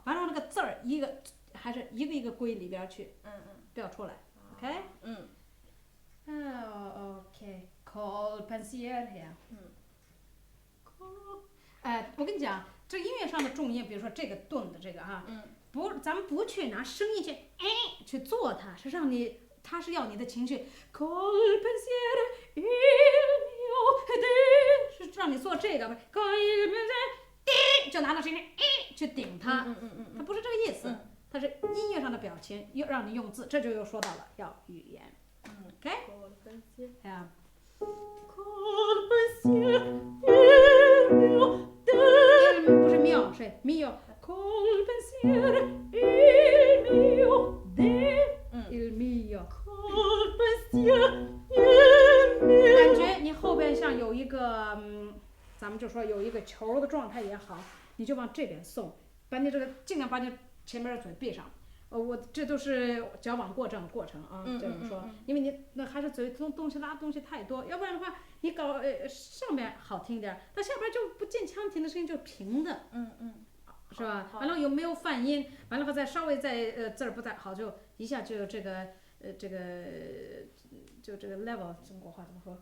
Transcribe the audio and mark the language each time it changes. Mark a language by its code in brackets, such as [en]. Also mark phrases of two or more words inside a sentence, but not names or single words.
[zh] 完了那个字儿还是一个一个归里边去，标出来 ，OK？OK， [it] col pensier [zh] 呀。我跟你讲，这音乐上的重音，比如说这个顿的这个哈，咱们不去拿声音去做它，是让你，它是要你的情绪 [it] col pensier il mio di， [zh] 是让你做这个 [it] col pensier di， [zh] 就拿到声音去顶它，它不是这个意思，它是音乐上的表情，又让你用字，这就又说到了要语言。OK， 呀。不是妙，是 mio。 [it] il mio。 [zh] 感觉你后边像有一个，咱们就说有一个球的状态也好，你就往这边送，把你这个尽量把你前面的嘴闭上。我这都是矫枉过正的过程啊，这么说，因为你那还是嘴东西拉东西太多，要不然的话，你搞上边好听点，到下边就不进腔停的声音就平的，是吧？完了有没有泛音？完了后再稍微字儿不太好，就一下就这个这个就这个 level 中国话怎么说？